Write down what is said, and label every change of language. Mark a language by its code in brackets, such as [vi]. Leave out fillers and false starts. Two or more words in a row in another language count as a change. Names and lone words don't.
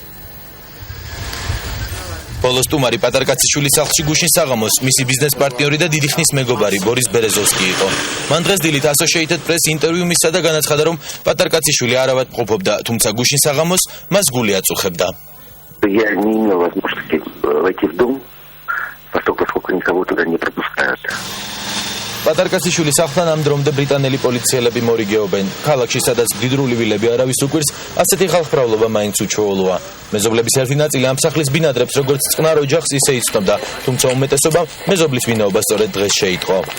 [ka] ბოლოს სტუმარი პატრკაციშვილის სახლში გუშინ საღამოს მისი ბიზნეს პარტნიორი და დიდი ხნის მეგობარი ბორის ბერეზოვსკი იყო. მან დღეს დილით Associated Press ინტერვიუ მისცა და განაცხადა, რომ პატრკაციშვილი არ ავადმყოფობდა, თუმცა გუშინ საღამოს მას გული აწუხებდა. [ru] Я не имел возможности войти в дом, поскольку никого туда не пропускают. [ka] პატრკაციშვილის სახლთან ამ დრომდე ბრიტანელი პოლიციელები მორიგეობენ. ქალაქში, სადაც მდიდრული ვილები არავის უკვირს, ასეთი ხალხმრავლობა მაინც უჩვეულოა. მეზობლების ერთი ნაწილი ამ სახლის ბინადრებს როგორც წყნარ ოჯახს, ისე იცნობდა, თუმცა უმეტესობამ მეზობლის ვინაობა სწორედ დღეს შეიტყო.